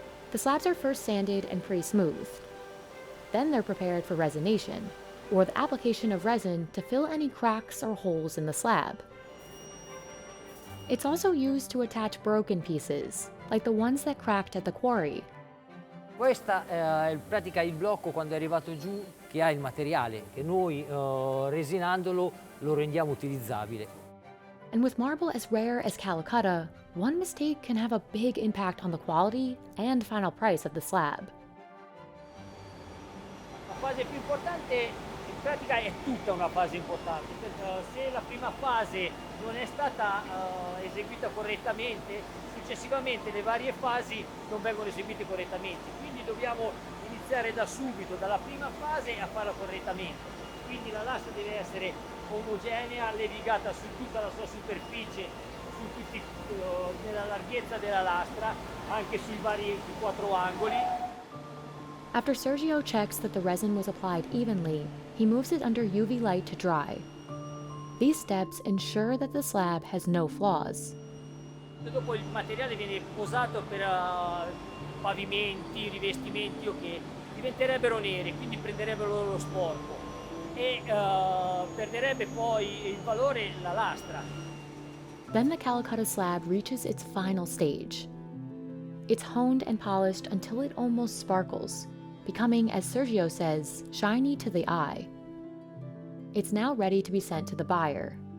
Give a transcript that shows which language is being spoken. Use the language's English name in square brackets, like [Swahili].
[English] The slabs are first sanded and pre-smoothed. Then they're prepared for resination, or the application of resin to fill any cracks or holes in the slab. It's also used to attach broken pieces, like the ones that cracked at the quarry. [Italian] Questa è in pratica il blocco quando è arrivato giù che ha il materiale, che noi resinandolo lo rendiamo utilizzabile. [English] And with marble as rare as Calcutta, one mistake can have a big impact on the quality and final price of the slab. [Italian] La fase più importante in pratica è tutta una fase importante. Se la prima fase non è stata eseguita correttamente, successivamente le varie fasi non vengono eseguite correttamente. Quindi dobbiamo iniziare da subito, dalla prima fase a farla correttamente. Quindi la lastra deve essere omogenea, levigata su tutta la sua superficie, nella larghezza della lastra, anche sui vari 4 angoli. [English] After Sergio checks that the resin was applied evenly, he moves it under UV light to dry. These steps ensure that the slab has no flaws. [Italian] Dopo il materiale viene posato per pavimenti, rivestimenti che diventerebbero neri, quindi prenderebbero lo sporco e perderebbe poi il valore la lastra. [English] Then the Calcutta slab reaches its final stage. It's honed and polished until it almost sparkles, becoming, as Sergio says, shiny to the eye. It's now ready to be sent to the buyer.